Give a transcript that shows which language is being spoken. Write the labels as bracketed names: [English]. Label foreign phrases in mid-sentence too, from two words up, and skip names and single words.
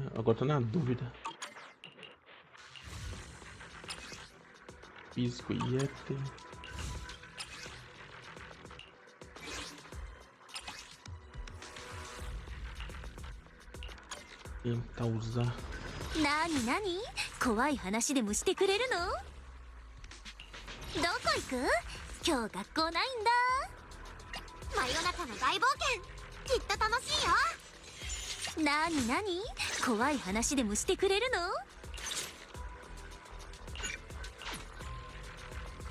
[Portuguese] Agora tô na dúvida. Físico e éter. Tentar usar. [Japanese] なに怖い話でもしてくれるの？どこ行く？今日学校ないんだ。真夜中の大冒険、きっと楽しいよ。なに怖い話でもしてくれるの？